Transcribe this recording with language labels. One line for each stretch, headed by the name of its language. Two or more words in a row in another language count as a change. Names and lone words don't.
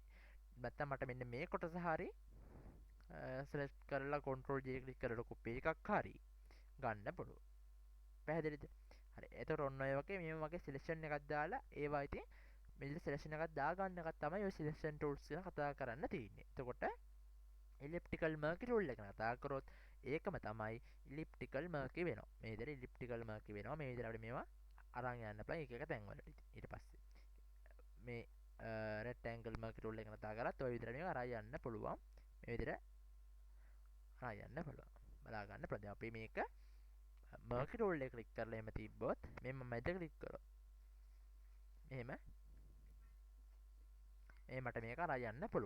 Sinhala: නැත්නම් මට මෙන්න මේ කොටස හරි select කරලා control J ක්ලික් කරලා කොපි එකක් හරි ගන්න පුළුවන්. පැහැදිලිද? හරි. එතකොට ඔන්න ඔය වගේ මේ වගේ selection එකක් දාලා ඒවා ඉතින් මෙන්න selection එකක් දාගන්න එකක් තමයි ඔය
English: selection tools
Sinhala: ගැන කතා කරන්න තියෙන්නේ. එතකොට
English: elliptical murky tool
Sinhala: එක කතා කරොත් ඒකම තමයි
English: elliptical murky
Sinhala: වෙනවා. මේ විදිහට
English: elliptical murky
Sinhala: වෙනවා. මේ විදිහට අපිට මේවා අරන් යන්න පුළුවන් එක එක තැන් වලට. ඊට පස්සේ මේ
English: rectangle murky tool
Sinhala: එක කතා කරත් ඔය විදිහට මේක අරන් යන්න පුළුවන්. මේ විදිහට අරන් යන්න පුළුවන්. බලා ගන්න පුළුවන්. දැන් අපි මේක
English: marker tool
Sinhala: එක ක්ලික් කරලා එහෙම තිබ්බොත් මෙන්න මැද ක්ලික් කරොත් එහෙම මට මේක අරන් යන්න පුළුවන්.